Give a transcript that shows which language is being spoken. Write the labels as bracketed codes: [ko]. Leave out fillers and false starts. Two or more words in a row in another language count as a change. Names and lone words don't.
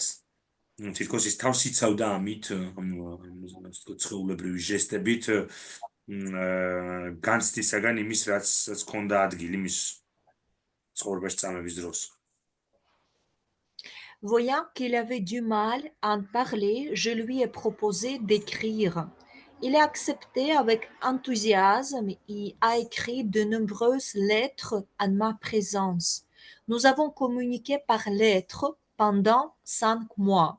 [ka] თითქოს ის თავს იცავდა ამით, ცხეულებრივი ჟესტებით განცდისაგან იმის, რაც ჰქონდა ადგილი მის ცხოვრებაში წამების დროს. [fr] Voyant qu'il avait du mal à en parler, je lui ai proposé d'écrire. Il a accepté avec enthousiasme et a écrit de nombreuses lettres en ma présence. Nous avons communiqué par lettres pendant 5 mois.